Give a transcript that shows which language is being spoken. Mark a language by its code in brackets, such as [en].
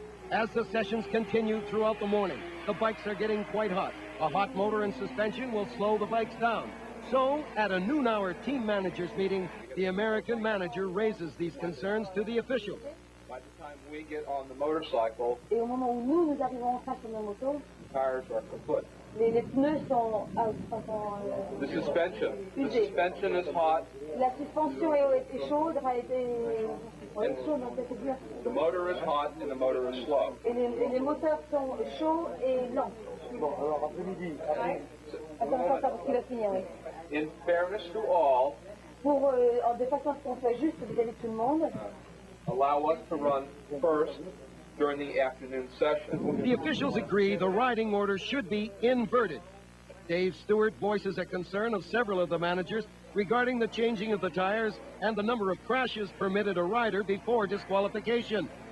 [en] As the sessions continue throughout the morning, the bikes are getting quite hot. A hot motor and suspension will slow the bikes down. So, at a noon-hour team managers meeting, the American manager raises these concerns to the officials. By the time we get on the motorcycle, [fr] Et au moment où nous arrivons face à nos motos, [en] tires are kaput. [fr] Les pneus sont [en] The suspension. The [fr] usés. [en] suspension is hot. [fr] La suspension est chaude, enfin, est chaude, donc c'est bien. [en] The motor is hot and the motor is slow. [fr] Et les moteurs sont chauds et lents. Bon, alors après-midi. Attends, parce qu'il va finir, oui. [en] In fairness to all, [fr] De façon à ce qu'on soit juste vis-à-vis de tout le monde, [en] allow us to run first during the afternoon session. The officials agree the riding order should be inverted. Dave Stewart voices a concern of several of the managers regarding the changing of the tires and the number of crashes permitted a rider before disqualification.